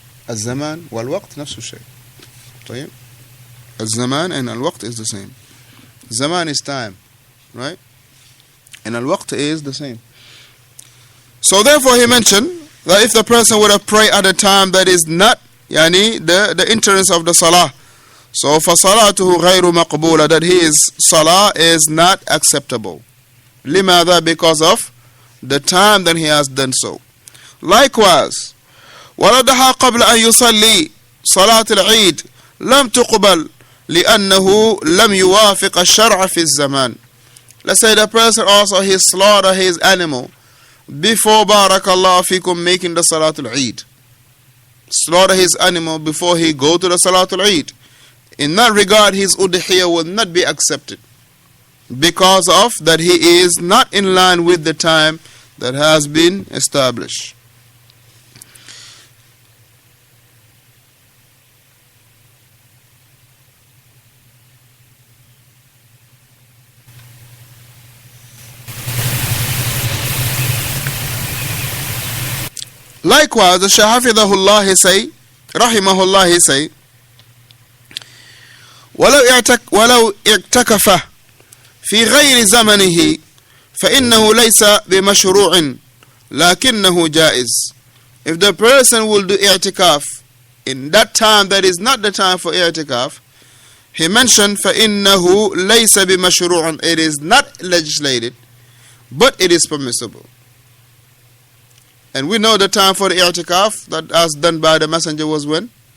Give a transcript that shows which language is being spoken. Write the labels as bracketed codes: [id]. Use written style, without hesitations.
[ar] الزمان والوقت نفس الشيء. طيب. [en] الزمان and الوقت is the same. Zaman is time, right? And al-waqt is the same. So therefore he mentioned that if the person would have prayed at a time that is not the entrance of the salah, so for salatuhu ghayru maqbula, that his salah is not acceptable. Limada, because of the time that he has done so. [ar] Likewise, ولدها قبل أن يصلي صلاة العيد لم تقبل لأنه لم يوافق الشرع في الزمان. [en] Let's say the person also, he slaughter his animal before barakallahu fikum making the Salatul Eid. Slaughter his animal before he go to the Salatul Eid. In that regard, his udhiyah will not be accepted, because of that he is not in line with the time that has been established. Likewise, the Shaykh Hafidhahullah, he say, Rahimahullah, he say, [ar] ولو اعتكف في غير زمنه فإنه ليس بمشروع لكنه جائز. [en] If the person will do i'tikaf in that time that is not the time for i'tikaf, he mentioned [ar] فإنه ليس بمشروع, [en] it is not legislated, but it is permissible. And we know the time for the i'tikaf that as done by the Messenger was when?